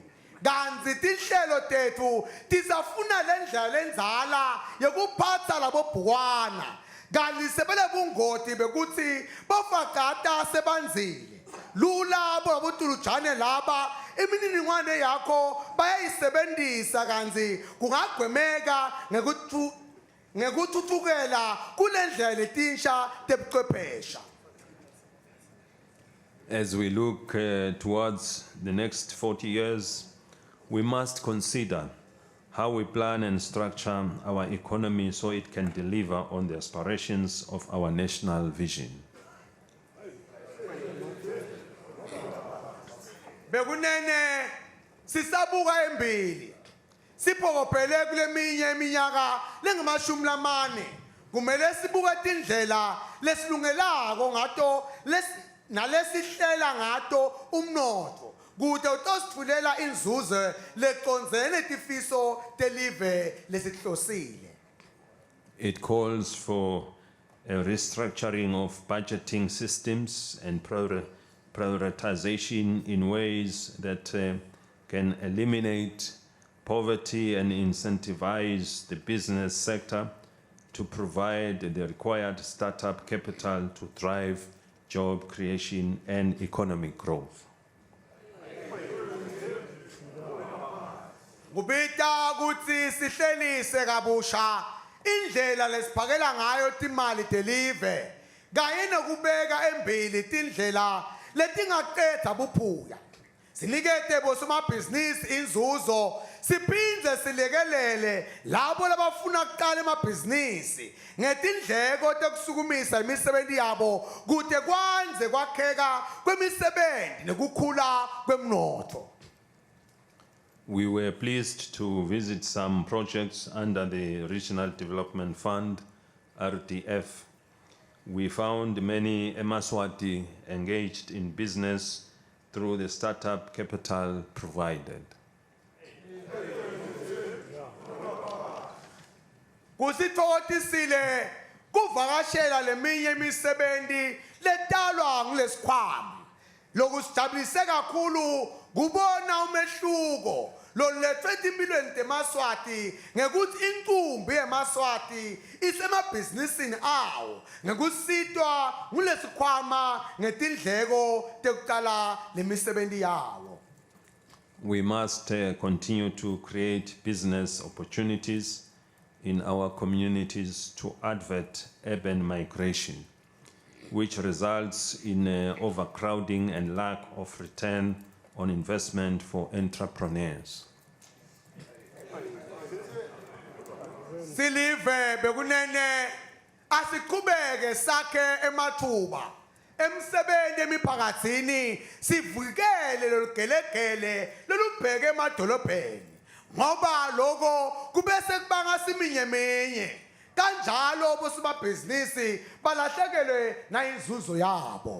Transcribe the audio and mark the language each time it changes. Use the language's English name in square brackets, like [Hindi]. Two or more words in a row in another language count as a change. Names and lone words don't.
[Swati] Kanti tinhlelo tethu tisafuna lendlela lenzala yokuphatha labobhwana kanti sebele bungoti bekuthi bafakata sebanzile lula abotulujane laba imininingwane yakho bayayisebenzisa kanti kungagwemeka ngekuthuthukela kulendlela letinsha tebuchwephesha. [English] As we look towards the next 40 years, we must consider how we plan and structure our economy so it can deliver on the aspirations of our national vision. [Swati] Bekunene sisabuka embili siphokophelele kuleminye iminyaka lengamashumi lamane kumele sibuke tindlela lesilungelako ngato nalesihlela ngato umnotho kude utositfulela inzuzo lecondzene tifiso telive lesihlosile. [English] It calls for a restructuring of budgeting systems and prioritization in ways that can eliminate poverty and incentivize the business sector to provide the required startup capital to drive job creation and economic growth. [Swati] Kubita kutsi sihlelise kabusha indlela lesiphakela ngayo timali telive kanye nekubeka embili tindlela letingaqeda buphuya. Sinikete bosomabhizinisi inzuzo, siphindze silekelele labo labafuna kuqala emabhizinisi ngetindleko tekusukumisa imisebenzi yabo kude kwanze kwakheka kwemisebenzi nekukhula kwemnotho. [English] We were pleased to visit some projects under the Regional Development Fund, RDF. We found many eMaswati engaged in business through the startup capital provided. [Swati] Kusithokotisile kuvakashela leminye imisebenzi letalwa ngulesikhwama. Lokusijabulise kakhulu kubona umehluko lolethwe empilweni teMaswati ngekuthi incumbi yeMaswati isemabhizinisini awo ngekusitwa ngulesikhwama ngetindleko tekuqala lemisebenzi yawo. [English] We must continue to create business opportunities in our communities to avert urban migration, which results in overcrowding and lack of return on investment for entrepreneurs. [Swati] Silive bekunene asiqhubeke sakhe emathuba emsebenzi emiphakathini sivikele lolugelegele lolubheke emadolobheni ngoba lokho kubese kubanga siminyeminye kanjalo bosomabhizinisi balahlekelwe nayinzuzo yabo.